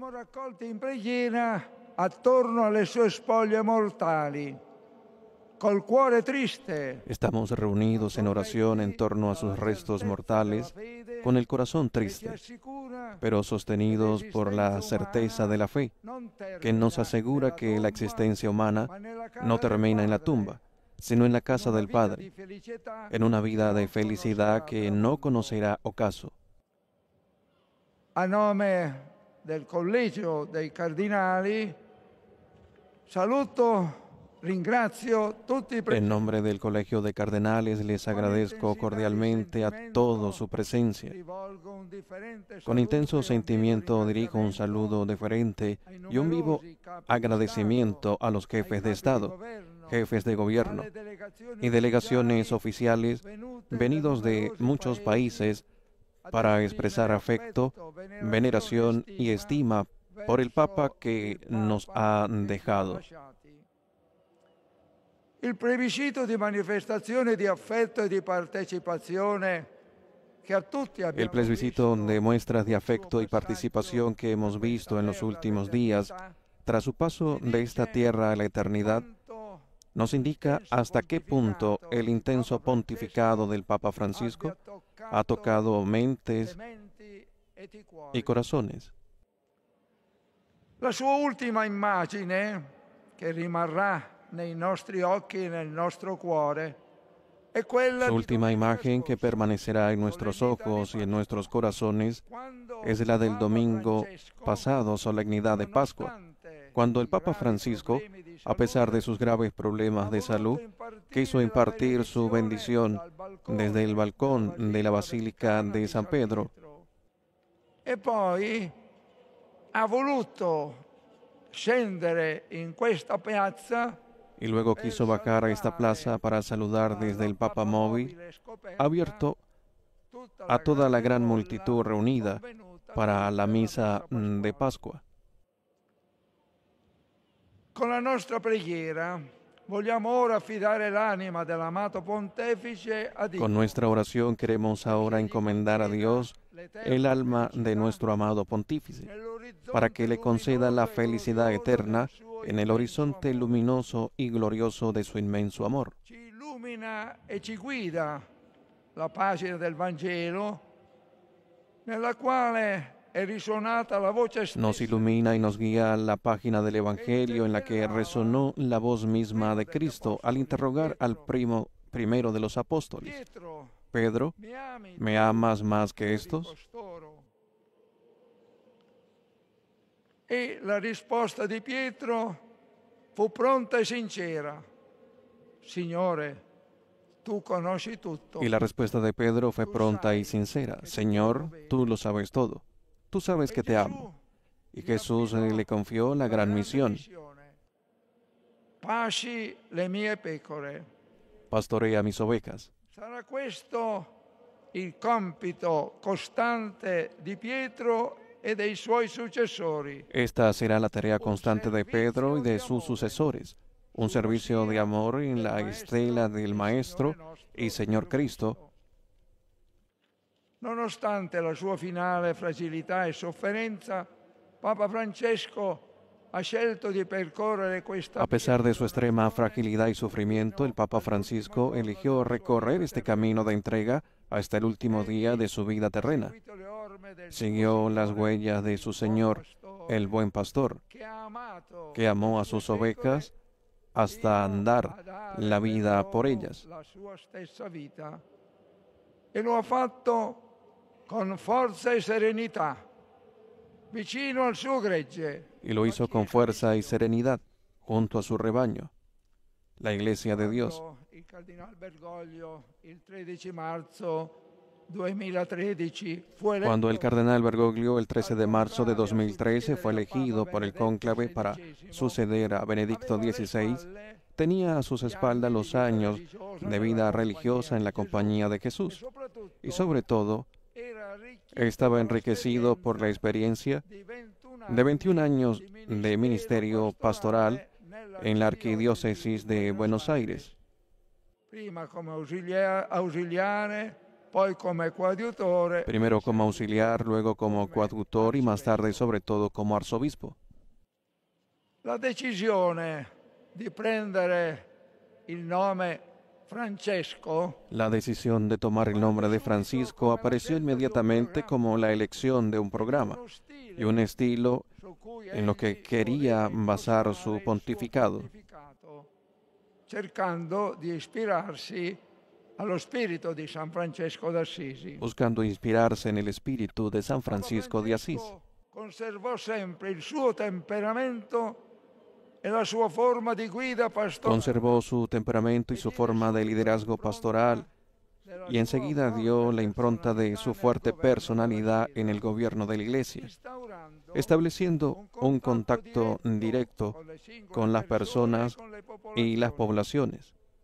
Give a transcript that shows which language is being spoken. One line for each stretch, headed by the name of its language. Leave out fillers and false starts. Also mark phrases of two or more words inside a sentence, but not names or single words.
Spanish: estamos reunidos en oración en torno a sus restos mortales, con el corazón triste, pero sostenidos por la certeza de la fe, que nos asegura que la existencia humana no termina en la tumba, sino en la casa del Padre, en una vida de felicidad que no conocerá ocaso.
Italian: A nome del Collegio dei Cardinali, saluto
Spanish: En nombre del Colegio de Cardenales les agradezco cordialmente a todos su presencia. Con intenso sentimiento dirijo un saludo deferente y un vivo agradecimiento a los jefes de Estado, jefes de gobierno y delegaciones oficiales venidos de muchos países para expresar afecto, veneración y estima por el Papa que nos ha dejado.
Italian: Il plebiscito di manifestazione di affetto e di partecipazione che a tutti abbiamo
Spanish: El plebiscito de muestras de afecto y participación que hemos visto en los últimos días, tras su paso de esta tierra a la eternidad, nos indica hasta qué punto el intenso pontificado del Papa Francisco ha tocado mentes y corazones.
Italian: La sua ultima immagine, che rimarrà nei nostri occhi e nel nostro cuore, è quella
Spanish: Su
Italian: di
Spanish: última
Italian: domenica
Spanish: imagen que
Italian: scorsa,
Spanish: permanecerá en nuestros ojos y en nuestros corazones es la del domingo pasado, solemnidad de Pascua, cuando el Papa Francisco, a pesar de sus graves problemas de salud, quiso impartir su bendición desde el balcón de la Basílica de San Pedro.
Italian: E poi ha voluto scendere in questa piazza
Spanish: Y luego quiso bajar a esta plaza para saludar desde el Papa Móvil, abierto a toda la gran multitud reunida para la misa de Pascua.
Italian: Con la nostra preghiera vogliamo ora affidare l'anima dell'amato pontefice a Dio.
Spanish: Con nuestra oración queremos ahora encomendar a Dios el alma de nuestro amado pontífice, para que le conceda la felicidad eterna en el horizonte luminoso y glorioso de su inmenso amor.
Italian: Ci illumina e ci guida la pagina del Vangelo, nella quale è risuonata la voce
Spanish: Nos
Italian: stessa
Spanish: ilumina y nos guía la página del Evangelio en la que resonó la voz misma de Cristo al interrogar al primero de los apóstoles: Pietro, Pedro, ¿me amas más que estos?
Italian: costoro. E la risposta di Pietro fu pronta e sincera: Signore, tu conosci tutto.
Spanish: Y la respuesta de Pedro fue pronta y sincera: Señor, tú lo sabes todo. Tú sabes que te amo. Y Jesús le confió la gran misión:
Italian: Pasci le mie pecore.
Spanish: pastorea mis ovejas.
Italian: Sarà questo il compito costante di Pietro e dei suoi successori.
Spanish: Esta será la tarea constante de Pedro y de sus sucesores, un servicio de amor en la estela del Maestro y Señor Cristo.
Italian: Nonostante la sua finale fragilità e sofferenza, Papa Francesco ha scelto di percorrere questa
Spanish: A pesar de su extrema fragilidad y sufrimiento, el Papa Francisco eligió recorrer este camino de entrega hasta el último día de su vida terrena. Siguió las huellas de su Señor, el buen pastor, que amó a sus ovejas hasta dar la vida por ellas.
Italian: la sua stessa vita. E lo ha fatto con forza e serenità, vicino al suo gregge.
Spanish: Y lo hizo con fuerza y serenidad, junto a su rebaño, la Iglesia de Dios.
Italian: Il Cardinal Bergoglio, il 13 marzo 2013, fu eletto
Spanish: Cuando el cardenal Bergoglio el 13 de marzo de 2013 fue elegido por el cónclave para suceder a Benedicto XVI, tenía a sus espaldas los años de vida religiosa en la compañía de Jesús y sobre todo estaba enriquecido por la experiencia de 21 años de ministerio pastoral en la Arquidiócesis de Buenos Aires.
Italian: prima come ausiliare, poi come coadiutore.
Spanish: Primero como auxiliar, luego como coadjutor y más tarde sobre todo como arzobispo.
Italian: La decisione di prendere il nome Francesco
Spanish: La decisión de tomar el nombre de Francisco apareció inmediatamente como la elección de un programa y un estilo
Italian: su cui
Spanish: en lo que quería basar su pontificado,
Italian: cercando di ispirarsi allo spirito di San Francesco d'Assisi.
Spanish: buscando inspirarse en el espíritu de San Francisco de Asís.
Italian: Conservò sempre il suo temperamento
Spanish: Conservó su temperamento y su forma de liderazgo pastoral y enseguida dio la impronta de su fuerte personalidad en el gobierno de la Iglesia, estableciendo un contacto directo con las personas y las poblaciones.